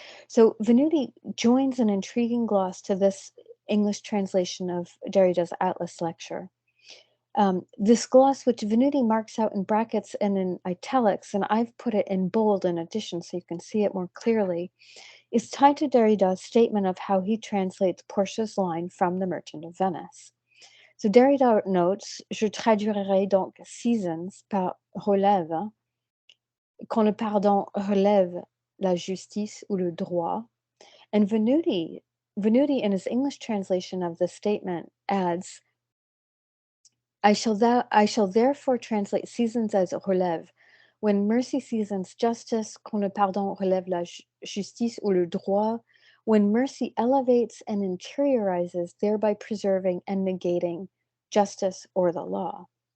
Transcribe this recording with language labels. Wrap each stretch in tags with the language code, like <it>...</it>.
<en>So Venuti joins an intriguing gloss to this English translation of Derrida's Atlas lecture. This gloss, which Venuti marks out in brackets and in italics, and I've put it in bold in addition so you can see it more clearly, is tied to Derrida's statement of how he translates Portia's line from The Merchant of Venice. So Derrida notes,</en> <fr>je traduirai donc seasons par relève, quand le pardon relève la justice ou le droit.</fr> <en>And Venuti in his English translation of the statement adds, I shall therefore translate seasons as relève. When mercy seasons justice,</en> <fr>quand le pardon relève la justice ou le droit,</fr> <en>when mercy elevates and interiorizes, thereby preserving and negating justice or the law.</en>